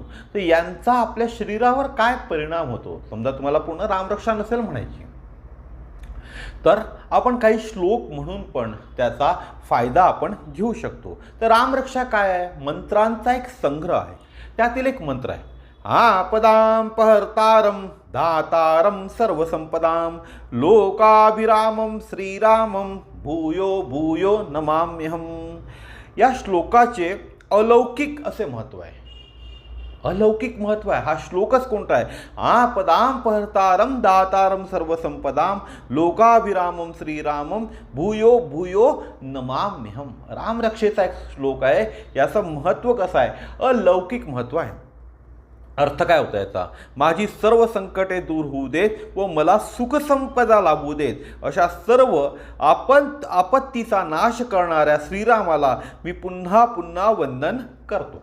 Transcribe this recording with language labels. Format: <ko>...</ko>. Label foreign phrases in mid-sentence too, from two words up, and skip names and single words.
<mr>तर यांचा आपल्या शरीरावर काय परिणाम होतो, समजा तुम्हाला पूर्ण रामरक्षा नसेल म्हणायची, तर आपण काही श्लोक म्हणून पण त्याचा फायदा आपण घेऊ शकतो। तर रामरक्षा काय आहे? मंत्रांचा एक संग्रह आहे। त्यातील एक मंत्र आहे,</mr> <sa>आपदां पहर्तारं दातारं सर्वसंपदां लोकाभिरामं श्रीरामं भूयो भूयो नमाम्यहम।</sa> <mr>या श्लोकाचे अलौकिक असे महत्त्व आहे, अलौकिक महत्व आहे। हा श्लोकच कोणता आहे?</mr> <sa>आपदां पहर्तारं दातारं सर्वसंपदां लोकाभिरामं श्रीरामं भूयो भूयो नमाम्यहम।</sa> <mr>रामरक्षेचा एक श्लोक आहे। याचं महत्त्व कसं आहे? अलौकिक महत्त्व आहे। अर्थ काय होता याचा? माझी सर्व संकटे दूर होऊ देत व मला सुखसंपदा लाभू देत, अशा सर्व आपत्तीचा नाश करणाऱ्या श्रीरामाला मी पुन्हा पुन्हा वंदन करतो।</mr>